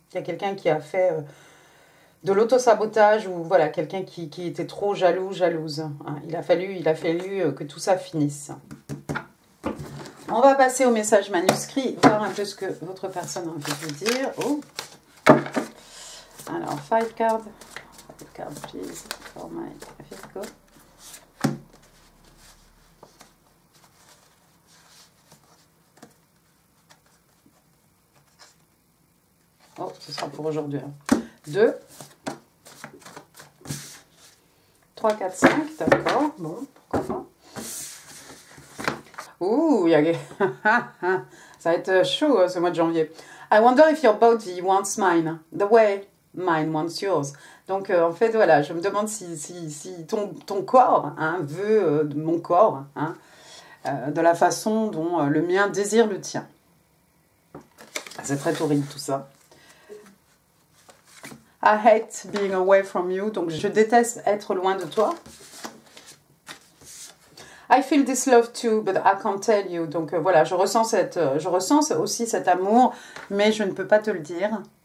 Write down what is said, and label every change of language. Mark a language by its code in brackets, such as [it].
[fr] Il y a quelqu'un qui a fait de l'auto-sabotage ou voilà, quelqu'un qui était trop jalouse. Hein. Il a fallu que tout ça finisse. On va passer au message manuscrit, voir un peu ce que votre personne a envie de vous dire. Oh. Alors, [en] 5 cards. 5 cards, please, for my Virgo. [fr] Oh, ce sera pour aujourd'hui. 2. 3, 4, 5, d'accord. Bon, pourquoi pas. Ouh, ça va être chaud ce mois de janvier. [en] I wonder if your body wants mine, the way mine wants yours. [fr] Donc, en fait, voilà, je me demande si ton corps, hein, veut mon corps, hein, de la façon dont le mien désire le tien. C'est très torride tout ça. [en] I hate being away from you. [fr] Donc, je déteste être loin de toi. [en] I feel this love too, but I can't tell you. [fr] Donc voilà, je ressens aussi cet amour, mais je ne peux pas te le dire.